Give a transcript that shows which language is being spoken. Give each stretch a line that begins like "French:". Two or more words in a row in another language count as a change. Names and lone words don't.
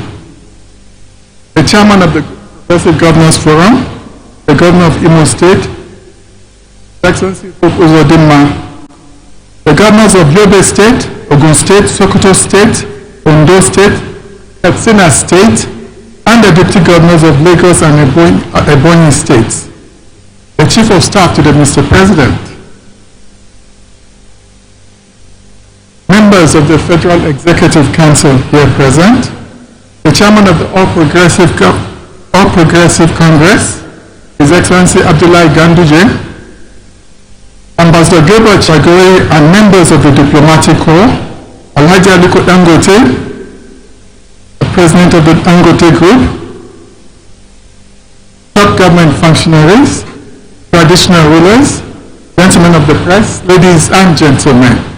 English: The Chairman of the Progressive Governors Forum, the Governor of Imo State, Excellency Uzodinma, the Governors of Yobe State, Ogun State, Sokoto State, Ondo State, Katsina State, and the Deputy Governors of Lagos and Ebonyi States, the Chief of Staff to the Mr. President, members of the Federal Executive Council here present, the chairman of the All Progressive Congress, His Excellency Abdullahi Ganduje, Ambassador Gabriel Chagori, and members of the Diplomatic Corps, Alhaji Aliko Dangote, the President of the Dangote Group, top government functionaries, traditional rulers, gentlemen of the press, ladies and gentlemen.